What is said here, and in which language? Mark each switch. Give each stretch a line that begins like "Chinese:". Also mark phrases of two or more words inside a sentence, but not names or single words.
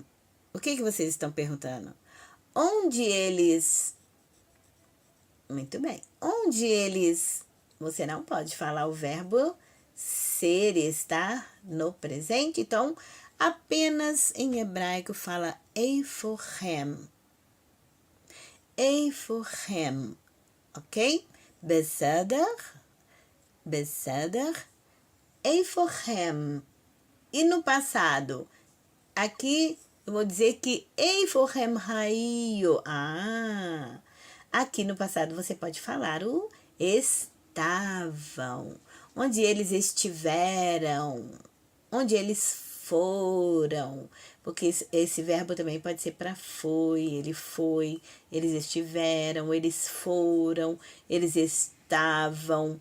Portuguese: O que vocês estão perguntando? Onde eles... Muito bem. Onde eles... Você não pode falar o verbo ser e estar no presente. Então, apenas em hebraico fala eiforhem.
Hebrew: Eiforhem. Ok? בסדר. בסדר. Eiforhem.
Portuguese: E no passado? Aqui eu vou dizer que
Hebrew: איפה הם היו.
Portuguese: Aqui no passado você pode falar o estavam, onde eles estiveram, onde eles foram, porque esse verbo também pode ser para foi, ele foi, eles estiveram, eles foram, eles estavam.